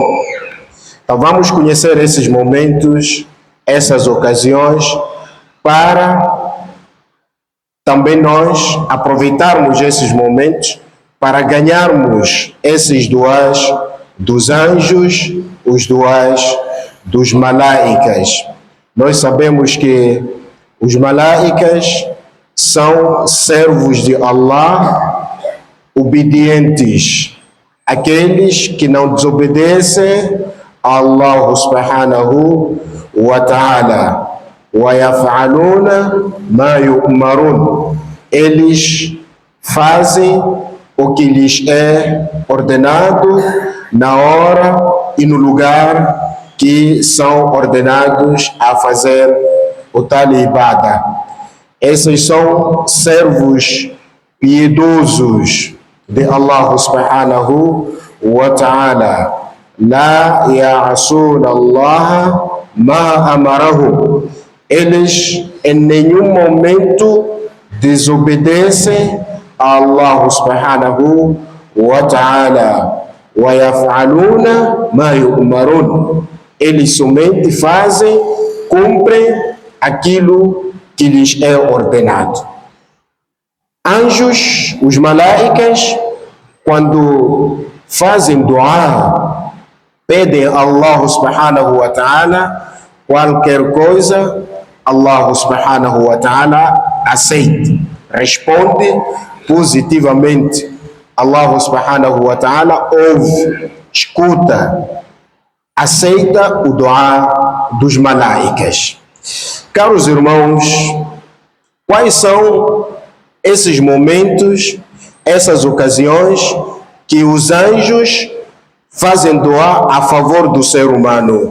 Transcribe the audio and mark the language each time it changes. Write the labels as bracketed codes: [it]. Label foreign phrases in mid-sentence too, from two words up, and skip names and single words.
[pt] Então vamos conhecer esses momentos, essas ocasiões, para também nós aproveitarmos esses momentos para ganharmos esses duas dos anjos, os duas dos malaicas. Nós sabemos que os malaicas são servos de Allah, obedientes, aqueles que não desobedecem a [ar] الله سبحانه و تعالى. وَيَفْعَلُونَ مَا يُؤْمَرُونَ. [pt] Eles fazem o que lhes é ordenado na hora e no lugar que são ordenados a fazer o tal ibada. Esses são servos piedosos de [ar] الله سبحانه و تعالى. لا يعصون الله ما أمرهم. [pt] Eles em nenhum momento desobedecem a [ar] الله سبحانه و تعالى. و يفعلون ما يؤمرون. [pt] Eles somente fazem, cumprem aquilo que lhes é ordenado. Anjos, os malaicas, quando fazem dua, pedem a [ar] الله سبحانه و تعالى [pt] qualquer coisa, [ar] الله سبحانه و تعالى [pt] aceita, responde positivamente. [ar] الله سبحانه و تعالى [pt] ouve, escuta, aceita o dua dos malaicas. Caros irmãos, quais são esses momentos, essas ocasiões que os anjos fazem dua a favor do ser humano?